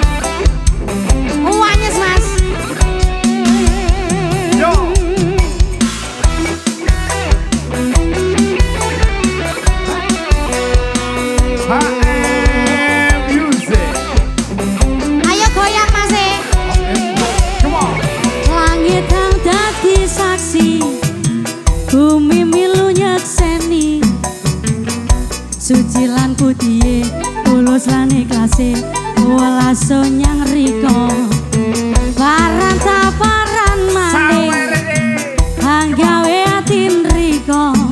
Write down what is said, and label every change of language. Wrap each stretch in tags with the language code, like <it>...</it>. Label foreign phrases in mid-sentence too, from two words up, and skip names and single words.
<id>Uangnya mas. Yo AM Music. Ayo goyang mas.</id> <en>Come on.</en> <jv>Langit kang dadi saksi, bumi milu nyekseni.</jv> <osi>Suci lan putih, tulus lan ikhlase, welaso nyang riko. Paran taparan maneh, hang gawe atin riko.</osi>